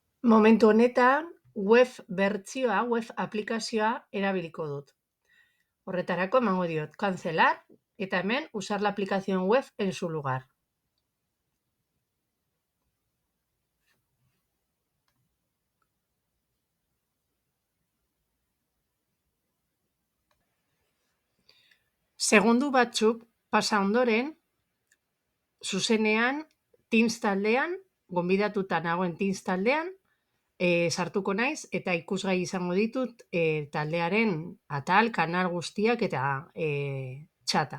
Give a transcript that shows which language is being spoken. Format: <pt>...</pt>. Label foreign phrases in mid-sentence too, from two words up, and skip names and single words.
<eu>Momentu honetan, web bertsioa, web aplikazioa erabiliko dut. Horretarako emango diot cancelar eta hemen</eu> <es>usar la aplicación web en su lugar.</es> <eu>Segundu batzuk pasa ondoren, zuzenean Teams taldean, gonbidatuta nagoen Teams taldean, sartuko naiz eta ikusgai izango ditut taldearen atal, kanal guztiak eta txata.</eu>